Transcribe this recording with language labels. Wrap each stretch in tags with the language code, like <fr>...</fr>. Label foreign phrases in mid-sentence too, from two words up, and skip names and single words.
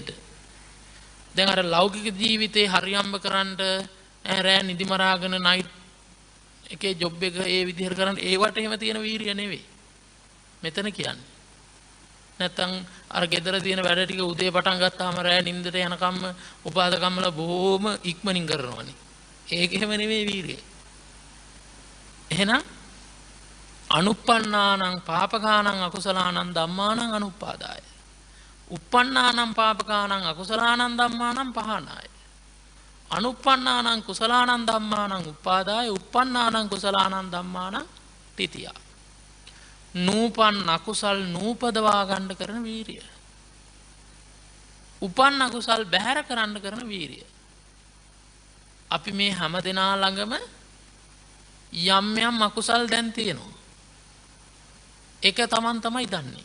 <si>දැන් අර ලෞකික ජීවිතේ හරියම්බ කරන්න රෑ නිදි මරාගෙන නයිට් එකේ ජොබ් එක ඒ විදිහට කරන්න ඒවට එහෙම තියෙන වීරිය නෙවෙයි. මෙතන කියන්නේ. නැත්තම් අර ගෙදර තියෙන වැඩ ටික උදේ පටන් ගත්තාම රෑ නිින්දට යනකම්ම උපාදකම්මල බොහොම ඉක්මනින් කරනවනේ. ඒක එහෙම නෙවෙයි වීරිය.</si> <pi>එහෙනම් අනුප්පන්නානං පාපකානං අකුසලානං ධම්මානං අනුප්පාදාය. uppannānaṁ pāpakānaṁ akusalaanaṁ dhammānaṁ pahānāya. අනුප්පන්නානං කුසලානං ධම්මානං උපාදාය uppannānaං කුසලානං ධම්මානං තිතියා.</pi> <si>නූපන් අකුසල් නූපදවා ගන්න කරන වීරිය. උපන් අකුසල් බැහැර කරන්න කරන වීරිය. අපි මේ හැම දෙනා ළඟම යම් යම් අකුසල් දැන් තියෙනවා. ඒක තමන් තමයි දන්නේ.</si>